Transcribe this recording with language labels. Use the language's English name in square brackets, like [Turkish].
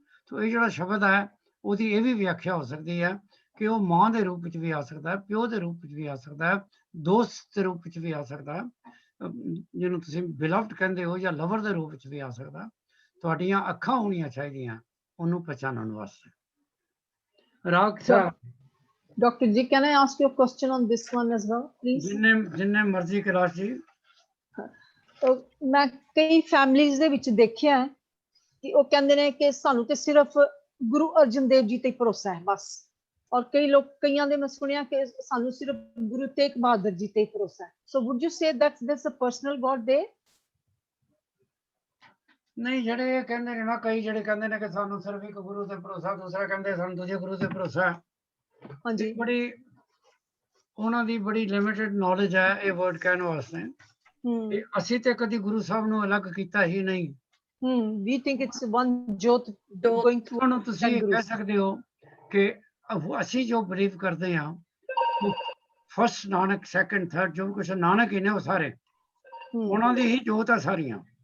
[Punjabi] ਸੋ ਇਹ ਜਿਹੜਾ ਸ਼ਬਦ ਹੈ ਉਹਦੀ ਇਹ ਵੀ ਵਿਆਖਿਆ ਹੋ ਸਕਦੀ ਹੈ ਕਿ ਉਹ ਮਾਂ ਦੇ ਰੂਪ ਵਿੱਚ ਵੀ ਆ ਸਕਦਾ ਹੈ, ਪਿਓ ਦੇ ਰੂਪ ਵਿੱਚ ਵੀ ਆ ਸਕਦਾ ਹੈ, ਦੋਸਤ ਦੇ ਰੂਪ ਵਿੱਚ ਵੀ ਆ ਸਕਦਾ ਹੈ, ਜਿਹਨੂੰ ਤੁਸੀਂ ਬਿਲਵਡ ਕਹਿੰਦੇ ਹੋ, ਜਾਂ ਲਵਰ ਦੇ ਰੂਪ ਵਿੱਚ ਵੀ ਆ ਸਕਦਾ। ਤੁਹਾਡੀਆਂ ਅੱਖਾਂ ਹੋਣੀਆਂ ਚਾਹੀਦੀਆਂ ਉਹਨੂੰ ਪਛਾਣਨ ਵਾਸਤੇ। ਰਾਗ [English] Dr. Ji, can I ask you a question on this one as well, please? [Punjabi] ਜਿੰਨੇ ਮਰਜ਼ੀ ਕਲਾਸ ਜੀ। ਮੈਂ ਕਈ ਫੈਮਲੀਜ਼ ਦੇ ਵਿੱਚ ਦੇਖਿਆ ਹੈ ਕਿ ਉਹ ਕਹਿੰਦੇ ਨੇ ਕਿ ਸਾਨੂੰ ਤੇ ਸਿਰਫ ਗੁਰੂ ਅਰਜਨ ਦੇਵ ਜੀ ਤੇ ਭਰੋਸਾ ਹੈ ਬਸ, ਔਰ ਕਈਆਂ ਦੇ ਮੈਂ ਸੁਣਿਆ ਕਿ ਸਾਨੂੰ ਸਿਰਫ ਗੁਰੂ ਤੇਗ ਬਹਾਦਰ ਜੀ ਤੇ ਭਰੋਸਾ ਹੈ। [English] So would you say that there's a personal God there? [Punjabi] ਨਹੀਂ, ਜਿਹੜੇ ਕਹਿੰਦੇ ਨੇ ਨਾ, ਕਈ ਜਿਹੜੇ ਕਹਿੰਦੇ ਨੇ ਕਿ ਸਾਨੂੰ ਸਿਰਫ ਇੱਕ ਗੁਰੂ ਤੇ ਭਰੋਸਾ, ਦੂਸਰਾ ਕਹਿੰਦੇ ਸਾਨੂੰ ਦੂਜੇ ਗੁਰੂ ਤੇ ਭਰੋਸਾ। ਹਾਂਜੀ, ਉਹਨਾਂ ਦੀ ਬੜੀ ਲਿਮਿਟਡ ਨੌਲੇਜ ਹੈ ਇਹ ਵਰਡ ਕਹਿਣ ਵਾਸਤੇ। ਅਸੀਂ ਤੇ ਕਦੀ ਗੁਰੂ ਸਾਹਿਬ ਨੂੰ ਅਲੱਗ ਕੀਤਾ ਹੀ ਨਹੀਂ। [English] we think it's one jot going through। [Punjabi] ਉਹਨੂੰ ਤੁਸੀਂ ਕਹਿ ਸਕਦੇ ਹੋ ਕਿ ਅਸੀਂ ਜੋ ਬਿਲੀਵ ਕਰਦੇ ਹਾਂ, ਫਸਟ ਨਾਨਕ, ਸੈਕੰਡ, ਥਰਡ, ਜੋ ਕੁਛ ਨਾਨਕ ਹੀ ਨੇ ਉਹ ਸਾਰੇ ਉਹਨਾਂ ਦੀ ਹੀ ਜੋਤ ਆ ਸਾਰੀਆਂ।